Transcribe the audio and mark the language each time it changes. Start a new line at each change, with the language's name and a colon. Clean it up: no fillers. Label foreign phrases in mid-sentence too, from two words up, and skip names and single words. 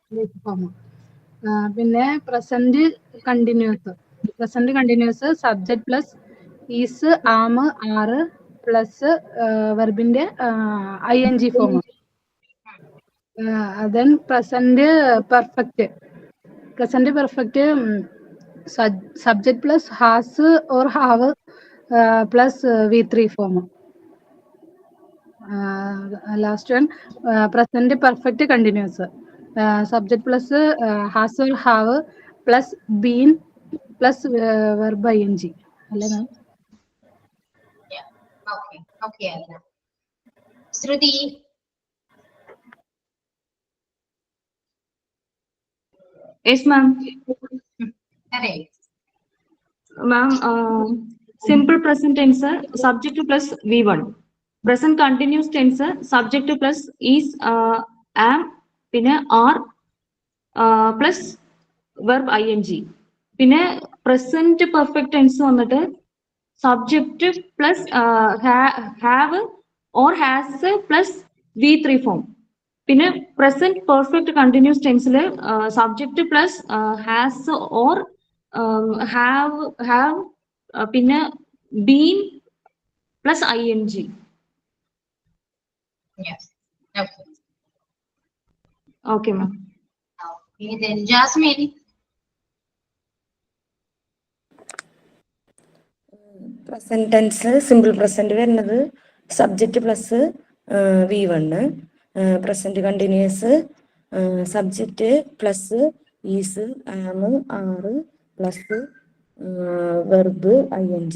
English: പിന്നെ present continuous subject plus is, am, are plus വെർബിന്റെ ING ഫോം. then present perfect subject plus has or have plus V3 form. Last one, present perfect continuous subject plus has or have plus been plus verb ing.
Malayalam: അല്ലേ മാം?
English: okay, okay ആതിര. ശ്രുതി. Yes, ma'am.
Malayalam: അതെ
English: Ma'am, simple present tense, subject plus V1. Present continuous tense, subject plus is, am, പിന്നെ are, plus verb ing. പിന്നെ present perfect tense വന്നിട്ട് subject plus have or has plus V3 form. പിന്നെ present perfect continuous tense subject plus has or have പിന്നെ been plus ing. Yes. Okay. Okay, ma'am. Okay, then Jasmine. present tense simple present വരുന്നത് subject plus V1. present continuous subject plus is, am, are plus verb ING.